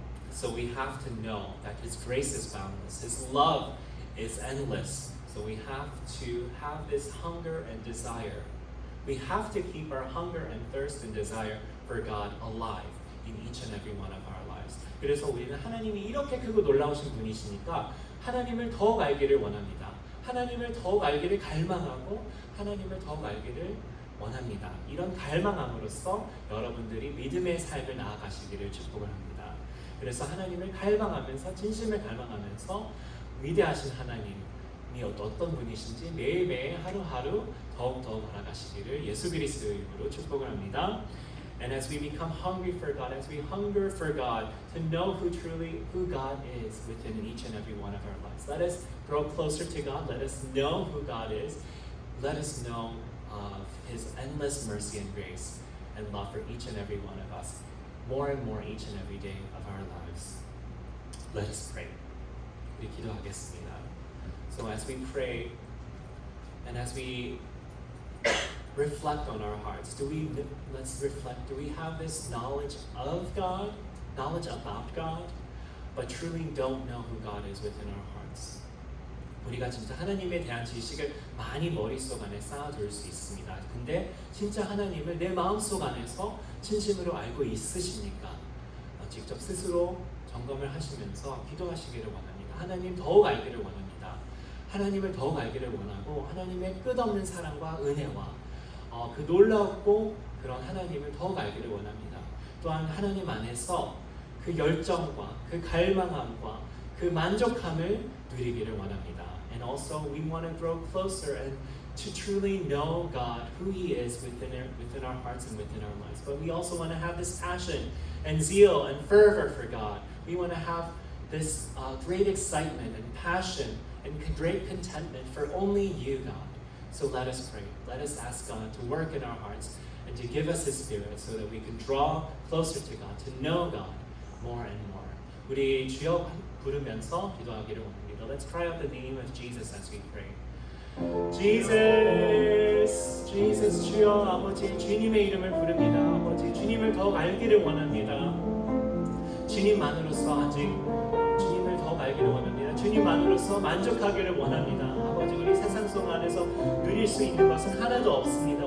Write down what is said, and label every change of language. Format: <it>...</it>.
<en>So we have to know that His grace is boundless. His love is endless. So we have to have this hunger and desire. We have to keep our hunger and thirst and desire for God alive in each and every one of our lives.</en> <ko>그래서 우리는 하나님이 이렇게 크고 놀라우신 분이시니까 하나님을 더욱 알기를 원합니다. 하나님을 더욱 알기를 갈망하고 하나님을 더욱 알기를 원합니다. 이런 갈망함으로써 여러분들이 믿음의 삶을 나아가시기를 축복을 합니다. 그래서 하나님을 갈망하면서 진심을 갈망하면서 위대하신 하나님이 어떤 분이신지 매일매일 하루하루 더욱더욱 알아가시기를 예수 그리스도의 이름으로 축복을 합니다.</ko> <en>And as we become hungry for God, as we hunger for God, to know who God is within each and every one of our lives. Let us grow closer to God. Let us know who God is. Let us know of His endless mercy and grace and love for each and every one of us, more and more each and every day of our lives. Let us pray.</en> <ko>우리 기도하겠습니다.</ko> <en>So as we pray and as we reflect on our hearts, let's reflect, do we have this knowledge of God, knowledge about God, but truly don't know who God is within our hearts?</en> <ko>우리가 진짜 하나님에 대한 지식을 많이 머릿속 안에 쌓아둘 수 있습니다. 근데 진짜 하나님을 내 마음속 안에서 진심으로 알고 있으십니까? 직접 스스로 점검을 하시면서 기도하시기를 원합니다. 하나님 더욱 알기를 원합니다. 하나님을 더욱 알기를 원하고 하나님의 끝없는 사랑과 은혜와 그 놀랍고 그런 하나님을 더욱 알기를 원합니다. 또한 하나님 안에서 그 열정과 그 갈망함과 그 만족함을 누리기를 원합니다.</ko> <en>And also we want to grow closer and to truly know God, who He is within our hearts and within our lives. But we also want to have this passion and zeal and fervor for God. We want to have this great excitement and passion and great contentment for only You, God. So let us pray. Let us ask God to work in our hearts and to give us His Spirit so that we can draw closer to God, to know God more and more.</en> <ko>우리 주여 부르면서 기도하기를 원합니다.</ko> <en>Let's cry out the name of Jesus as we pray.</en> <ko>Jesus, Jesus, 주여 아버지 주님의 이름을 부릅니다. 아버지 주님을 더욱 알기를 원합니다. 주님만으로서 아직 주님을 더욱 알기를 원합니다. 주님만으로서 만족하기를 원합니다. 아버지 우리 세상 속 안에서 누릴 수 있는 것은 하나도 없습니다.</ko>